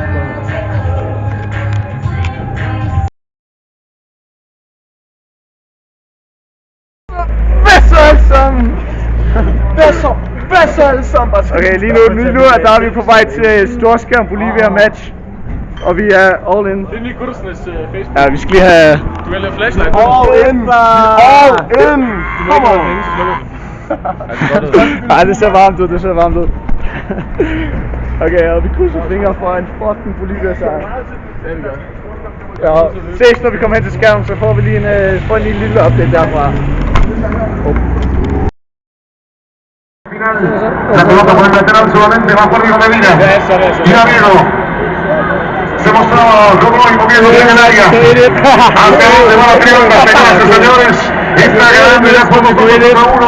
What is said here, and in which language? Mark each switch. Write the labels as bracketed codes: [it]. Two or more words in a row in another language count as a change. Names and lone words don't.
[da] Hvad så alle sammen? Okay, lige nu der er vi på vej til storskærm Bolivia match. Og vi er [en] all in. [da] Det er lige Kursnes Facebook. Ja, vi skal lige have... Du kan lave flashlight. [en] All in! All in! Come on! [da] Ej, det ser varmt ud, Okay, og vi krydser fingre for en fucking Bolivia sejr. Ja, ses når vi kommer hen til skærmen, så får vi lige en lille update derfra. [es] La pelota por el lateral solamente va por Diego Medina. Mira Diego. Se mostraba Rodó y moviendo bien el área. Hacia donde va la pelota, señoras y señores. Está ganando ya por 2-1.